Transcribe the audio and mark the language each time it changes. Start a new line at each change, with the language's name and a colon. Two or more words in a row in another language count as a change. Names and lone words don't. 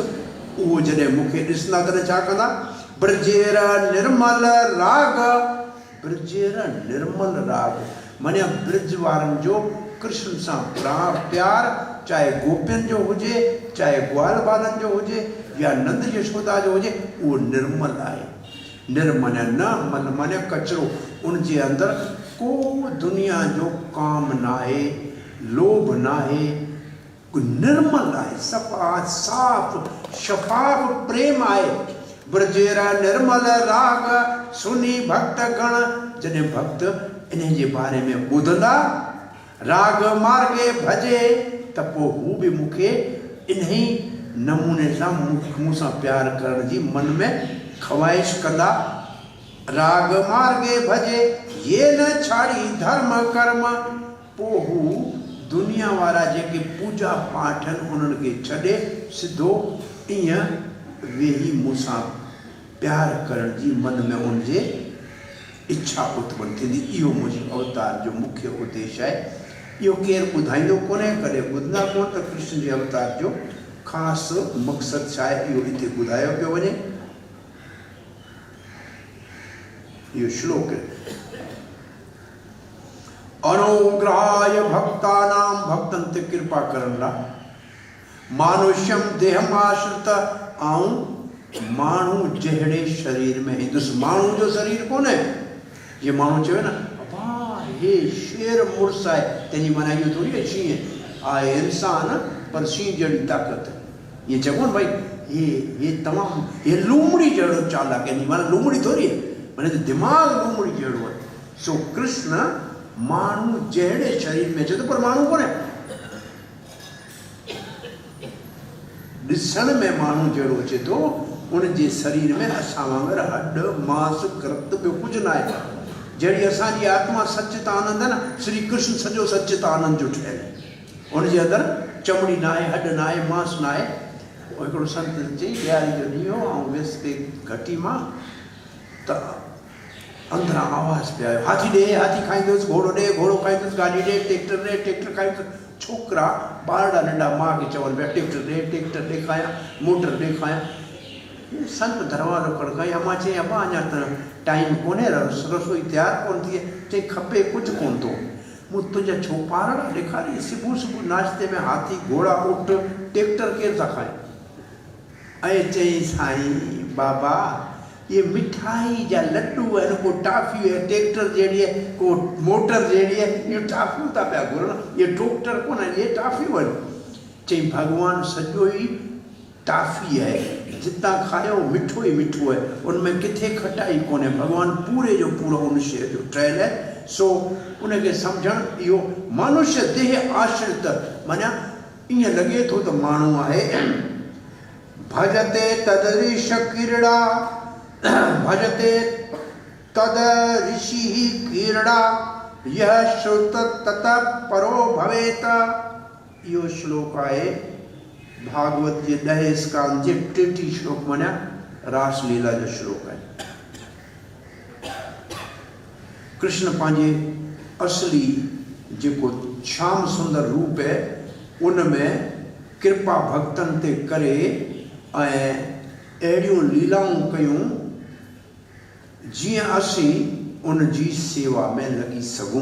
Sindhi: उहो जॾहिं मूंखे ॾिसंदा तॾहिं छा कंदा?
Bangla: ব্রজের নির্মল রাগ, ব্রজের নির্মল রাগ
Sindhi: माना ब्रज वारनि जो कृष्ण सां प्यार, चाहे गोपियुनि जो हुजे, चाहे ग्वाल बालनि जो हुजे या नंद यशोदा जो हुजे, उहो निर्मल आहे। निर्मल न मन माने कचरो, उनजे अंदरि को दुनिया जो काम नाहे, लोभ नाहे, निर्मल आहे, सफ़ा साफ़ शफ़ाफ प्रेम आहे।
Bangla: ব্রজের নির্মল রাগ শুনি ভক্ত গণ।
Sindhi: जॾहिं भक्त इन जे बारे में ॿुधंदा,
Bangla: রাগ মার্গে ভজে,
Sindhi: त पोइ हू बि मूंखे इन ई नमूने सां मूंसां प्यार करण जी मन में ख़्वाहिश कंदा।
Bangla: রাগ মার্গে ভজে যে না ছাড়ি ধর্ম কর্ম।
Sindhi: पोइ हू दुनिया वारा जेके पूजा पाठ आहिनि उन्हनि खे छॾे सिधो ईअं वेही मूंसां प्यार करण जी मन में उनजे इच्छा उत्पन्न थींदी। इहो मुंहिंजे अवतार जो मुख्य उद्देश्य आहे। इहो केरु ॿुधाईंदो कोन्हे, कॾहिं ॿुधंदा कोन त कृष्ण जे अवतार जो ख़ासि मक़सदु छा आहे, इहो हिते ॿुधायो पियो वञे। इहो श्लोक
Sanskrit: अनुग्रहाय भक्तानां,
Sindhi: भक्तनि ते कृपा करण लाइ,
Sanskrit: मानुष्यम देहम आश्रित,
Sindhi: ऐं माण्हू जहिड़े शरीर में ईंदुसि। माण्हू जो शरीर कोन्हे। ये माण्हू चवे न अबा हे शेर मुड़ुस आहे, तंहिंजी माना इहो थोरी आहे शींहं आहे इंसान पर शींहं जहिड़ी ताक़त। ये चवो न भाई ये तमामु ये लूमड़ी जहिड़ो चालाक आहे, माना लूमड़ी थोरी आहे, माना दिमाग़ लूमड़ी जहिड़ो आहे। सो कृष्ण माण्हू जहिड़े शरीर में अचे थो पर माण्हू कोन्हे। ॾिसण में माण्हू जहिड़ो अचे थो, उनजे शरीर में असां वांगुरु हॾ मांस रक्त ॿियो कुझु न आहे। जहिड़ी असांजी आत्मा सचित आनंद आहे न, श्री कृष्ण सॼो सचित आनंद जो ठहियलु आहे। उनजे अंदरि चमड़ी न आहे, हॾ न आहे, मांस न आहे। हिकिड़ो संत चई ॾियारी जो ॾींहुं हो ऐं वियुसि के घटी मां त अंदरां आवाज़ पिया आयो, हाथी ॾे, हाथी खाईंदुसि, घोड़ो ॾे, घोड़ो खाईंदुसि, गाॾी ॾे, ट्रैक्टर खाईंदुसि। छोकिरा ॿारड़ा नंढा माउ खे चवनि पिया ट्रैक्टर ॾेखारियां, मोटर ॾेखारियां। संत दरवाज़ो खड़काई, अमां चई अबा अञा त टाइम कोन्हे, रसोई तयारु कोन थी आहे। चई खपे कुझु कोन थो, मूं तुंहिंजा छोपारड़ा ॾेखारी, सुबुह नाश्ते में हाथी घोड़ा ऊंट ट्रैक्टर केरु था खाए। ऐं चई साईं बाबा ये मिठाई जा लड्डू आहिनि, को टाफी आहे ट्रैक्टर जहिड़ी आहे, को मोटर जहिड़ी आहे, इहो टाफियूं था पिया घुरनि, इहे ट्रैक्टर कोन आहिनि, इहे टाफियूं आहिनि। चई भॻवानु सॼो ई टाफी आहे, जितां खायो मिठो ई मिठो आहे, उनमें किथे खटाई कोन्हे। भॻवानु पूरे जो पूरो उन शइ जो ठहियलु आहे। सो उनखे सम्झणु इहो
Sanskrit: मनुष्य देह आश्रित,
Sindhi: माना ईअं लॻे थो त माण्हू आहे।
Sanskrit: भजते तद ऋष क्रीड़ा, भजते तद ऋषि क्रीड़ा, यह श्रुत तत परो भवेत।
Sindhi: इहो श्लोक आहे भागवत जे 10 स्कांद जे 33 श्लोक, माना रासलीला जो श्लोक आहे। कृष्ण पंहिंजे असली जेको श्याम सुंदर रूप आहे उनमें कृपा भक्तनि ते करे ऐं अहिड़ियूं लीलाऊं कयूं जीअं असीं उन जी सेवा में लॻी सघूं।